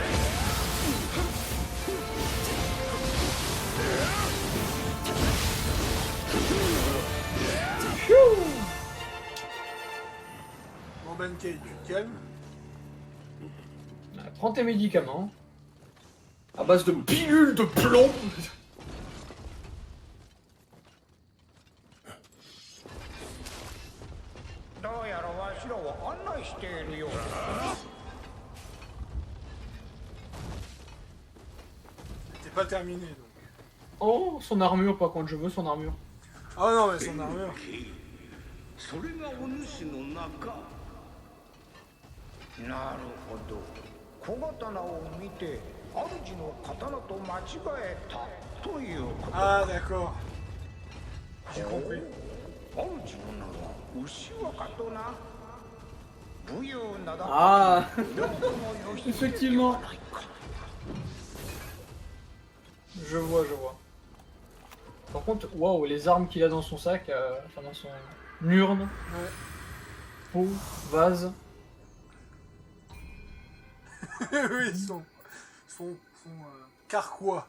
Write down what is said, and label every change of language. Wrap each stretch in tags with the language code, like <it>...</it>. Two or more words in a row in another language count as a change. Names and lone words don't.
<fr>Bon Benkei, tu te calmes. Prends tes médicaments. À base de pilules de plomb.</fr> <ja>どうやらわしらを案内しているようだな。</ja> <fr>T'es pas terminé donc. Oh, son armure, par contre, je veux son armure. Ah non mais son armure.</fr> <ja>それがお主の中。なるほど。小刀を見て主の刀と間違えたということ。</ja> <fr>Ah d'accord. J'ai compris.</fr> <ja>主の名は牛若とな。武勇なだ。</ja> <fr>Ah,</fr> <ja>どこも義経</ja> <fr>effectivement.</fr> <ja>ではないか。</ja> <fr>Je vois, je vois. Par contre, waouh, les armes qu'il a dans son sac, enfin dans son urne, Ouais. pot, vase. Oui, son carquois.</fr>